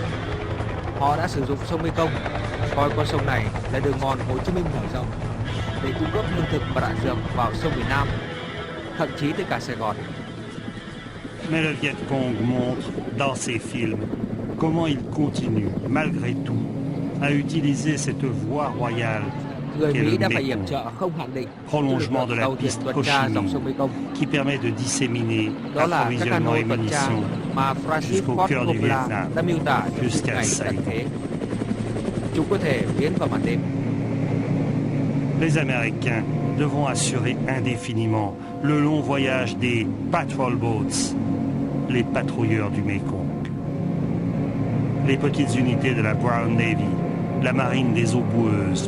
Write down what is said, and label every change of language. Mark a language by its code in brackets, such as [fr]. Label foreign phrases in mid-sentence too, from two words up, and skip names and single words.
[vi] Họ đã sử dụng sông Mekong, coi con sông này là đường mòn Hồ Chí Minh mở rộng để cung cấp lương thực và đạn dược vào sông miền Nam, thậm chí tới cả Sài Gòn. [fr] Mais le Viet Cong montre dans ses films comment il continue, malgré tout, à utiliser cette voie royale [vi] Người [fr] qu'est [vi] Mỹ [fr] le [vi] đã phải yểm [fr] Mekong, [vi] trợ không hạn định [fr] prolongement de la [vi] đầu tiên [fr] piste [vi] tuần tra dòng sông [fr] Ho Chi [vi] Mekong. [fr] Minh, qui permet de disséminer [vi] Đó là các [fr] approvisionnement [vi] cano [fr] et [vi] tuần tra [fr] munitions [vi] mà Francis [fr] jusqu'au [vi] Ford [fr] cœur du [vi] Coppola [fr] Vietnam, [vi] đã miêu tả trong phim [fr] jusqu'à [vi] ngày tận [fr] Saigon. [vi] thế. Chúng có thể biến vào màn đêm. [fr] les Américains devront assurer indéfiniment le long voyage des [en] patrol boats, [fr] les patrouilleurs du Mékong. Les petites unités de la Brown Navy, la marine des eaux boueuses,